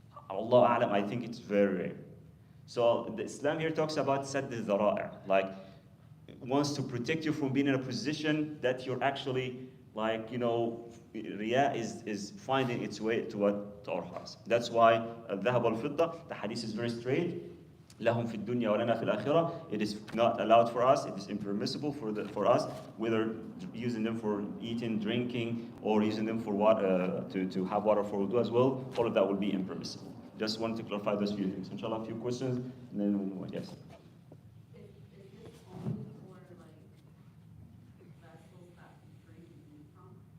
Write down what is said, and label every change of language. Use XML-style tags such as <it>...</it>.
<en>Allah A'lam, I think it's very rare. So the Islam here talks about sadd al-dhara'i, like wants to protect you from being in a position that you're actually like, riya is finding its way to our hearts. That's why al-dhahab wal-fidda, the hadith is very straight.</en> <ar>لهم في الدنيا ولنا في الآخرة.</ar> <en>It is not allowed for us. It is impermissible for us, whether using them for eating, drinking, or using them for water to have water for wudu as well. All of that will be impermissible. Just wanted to clarify those few things. Inshallah, a few questions, and then we'll move on. Yes. Is this only for like vessels that you drink and eat from?</en>